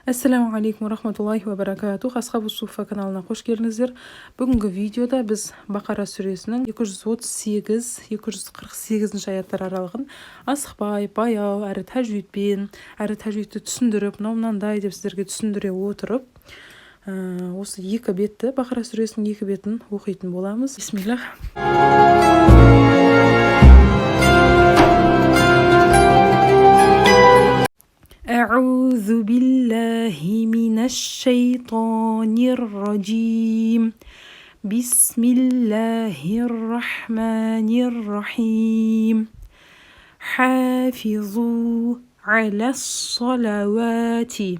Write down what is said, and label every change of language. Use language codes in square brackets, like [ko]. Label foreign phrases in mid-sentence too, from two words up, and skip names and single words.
[ar] السلام عليكم رحمة الله وبركاته. [kk] Асхабу суфа каналына қош келдіңіздер. Бүгінгі видеода біз Бақара сүресінің 238-248 аяттар аралығын асықпай, баяу, әрі тәжвидті түсіндіріп, мынандай деп сіздерге түсіндіре отырып, осы екі бетті, Бақара сүресінің екі бетін оқитын боламыз. Бисмиллах. [ar] أعوذ بالله من الشيطان الرجيم بسم الله الرحمن الرحيم حافظوا على الصلوات